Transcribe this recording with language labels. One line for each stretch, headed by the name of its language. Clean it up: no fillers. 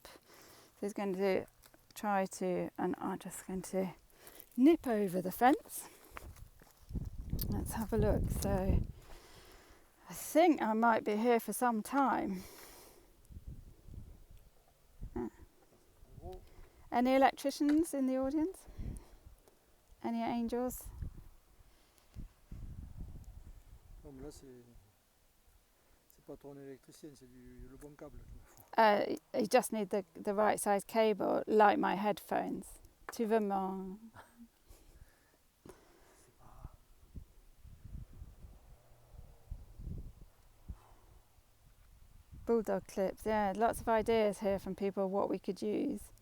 English: So he's going to try to, and I'm just going to nip over the fence. Let's have a look. So I think I might be here for some time. Any electricians in the audience? Any angels?
French: Non, mais là, c'est pas ton électricien, c'est le bon câble qu'il faut.
English: You just need the right size cable, like my headphones.
French: Tu veux mon...
English: Bulldog clips, yeah, lots of ideas here from people what we could use.